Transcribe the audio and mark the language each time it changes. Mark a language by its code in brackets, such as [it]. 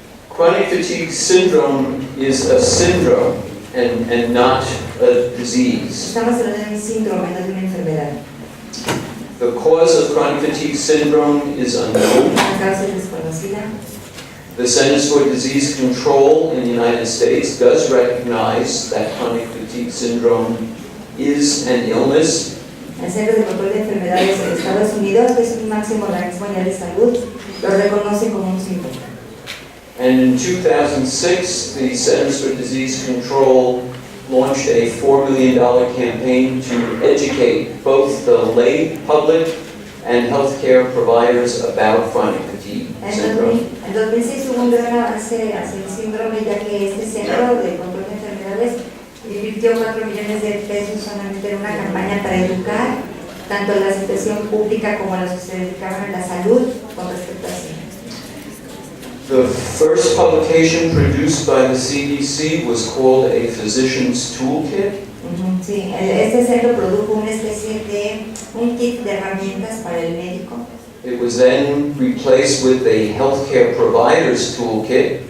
[en] Chronic fatigue syndrome is a syndrome and not a disease. [es] Estamos hablando de un síndrome, no de una enfermedad. [en] The cause of chronic fatigue syndrome is unknown. [es] La causa es desconocida. [en] The Centers for Disease Control in the United States does recognize that chronic fatigue syndrome is an illness. [es] El Centro de Control de Enfermedades de Estados Unidos, que es un máximo organismo ya de salud, lo reconoce como un síndrome. [en] And in 2006, the Centers for Disease Control launched a $4 million campaign to educate both the lay public and healthcare providers about chronic fatigue syndrome. [es] En 2006 hubo un gran avance hacia el síndrome, ya que este Centro de Control de Enfermedades invirtió $4 millones solamente en una campaña para educar tanto a la situación pública como a los que se dedicaban a la salud con respecto a sí. [en] The first publication produced by the CDC was called a Physician's Toolkit. [es] Sí, este centro produjo una especie de un kit de herramientas para el médico. [en] It was then replaced with a Healthcare Provider's Toolkit.